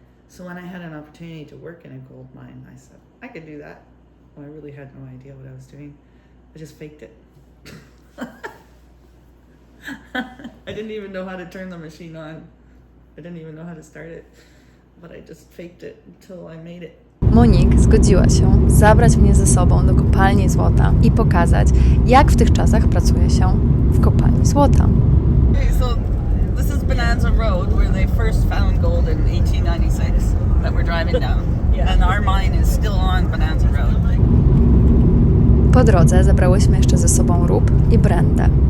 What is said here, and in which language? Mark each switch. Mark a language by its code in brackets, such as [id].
[en] So when I had an opportunity to work in a gold mine, I said, I could do that. Well, I really had no idea what I was doing. I just faked it. I didn't even know how to turn the machine on. I didn't even know how to start it, but I just faked it until I made it. [pl] Monique zgodziła się zabrać mnie ze sobą do kopalni złota i pokazać, jak w tych czasach pracuje się w kopalni złota. [en] Okay, so this is Bonanza Road, where they first found gold in 1896 that we're driving down. And our mine is still on Bonanza Road. [pl] Po drodze zabrałyśmy jeszcze ze sobą rób i brandę.